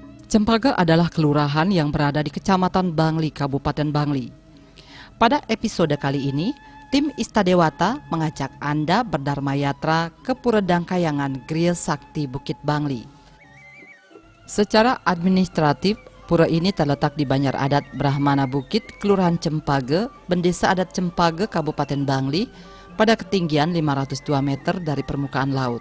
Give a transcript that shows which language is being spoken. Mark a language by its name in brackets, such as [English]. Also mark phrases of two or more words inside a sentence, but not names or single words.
[Indonesian] Cempaka adalah kelurahan yang berada di Kecamatan Bangli, Kabupaten Bangli. Pada episode kali ini, tim Istadewata mengajak Anda berdharma yatra ke Pura Dangkayangan Griya Sakti Bukit Bangli. Secara administratif, pura ini terletak di Banjar Adat Brahmana Bukit, Kelurahan Cempaka, Bendesa Adat Cempaka, Kabupaten Bangli, pada ketinggian 502 meter dari permukaan laut.